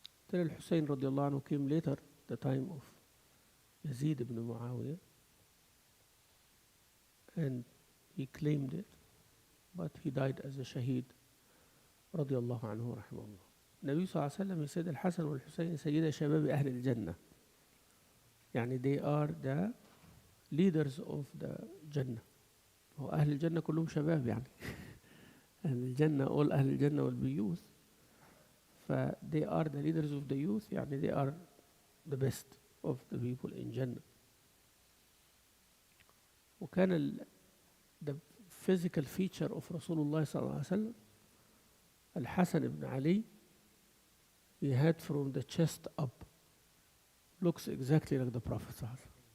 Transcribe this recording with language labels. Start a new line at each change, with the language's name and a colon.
English: Then Al-Hussein radiallahu anhu came later, the time of Yazid ibn Muawiyah, and he claimed it, but he died as a shaheed radiallahu anhu rahimahullah. Nabi sallallahu alayhi wa sallam, he said Al-Hasan wal-Hussein sayyida shababi ahli al-Jannah. يعني they are the leaders of the Jannah.
Arabic: هو أهل الجنة كلهم شباب يعني.
English: أهل الجنة all أهل الجنة will be youth. they are the leaders of the youth, يعني they are the best of the people in Jannah. وكان the physical feature of Rasulullah صلى الله عليه وسلم Al-Hasan ibn Ali, he had from the chest up, looks exactly like the Prophet صلى الله عليه وسلم.